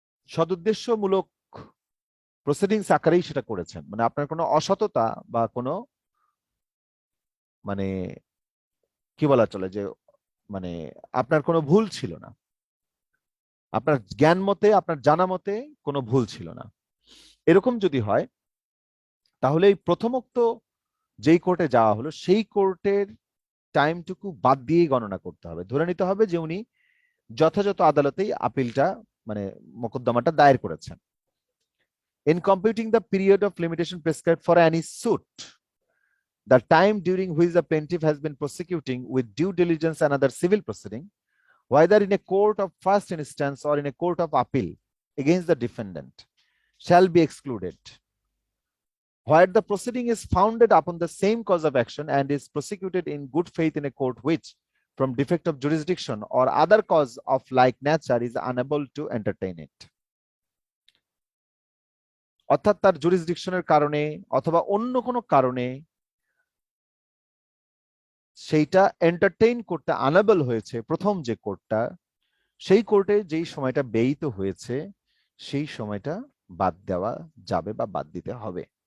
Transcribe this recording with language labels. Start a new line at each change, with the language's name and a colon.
Bangla: সদুদ্দেশ্যমূলক proceedings আকারেই সেটা করেছেন, মানে আপনার কোনো অসততা বা কোনো মানে কি বলা চলে যে মানে আপনার কোনো ভুল ছিল না, আপনার জ্ঞান মতে আপনার জানা মতে কোনো ভুল ছিল না। এরকম যদি হয় তাহলে এই প্রথমোক্ত যেই কোর্টে যাওয়া হলো সেই কোর্টের টাইমটুকু বাদ দিয়েই গণনা করতে হবে। ধরে নিতে হবে যে উনি যথাযথ আদালতেই আপিলটা মানে মোকদ্দমাটা দায়ের করেছেন।
English: In computing the period of limitation prescribed for any suit, the time during which the plaintiff has been prosecuting with due diligence another civil proceeding, whether in a court of first instance or in a court of appeal against the defendant, shall be excluded. Where the proceeding is founded upon the same cause of action and is prosecuted in good faith in a court which, from defect of jurisdiction or other cause of like nature, is unable to entertain it.
Bangla: অর্থাৎ তার জুরিসডিকশনের কারণে অথবা অন্য কোনো কারণে সেইটা entertain করতে unable হয়েছে প্রথম যে কোর্টটা, সেই কোর্টে যেই সময়টা ব্যয়িত হয়েছে সেই সময়টা বাদ দেওয়া যাবে বা বাদ দিতে হবে।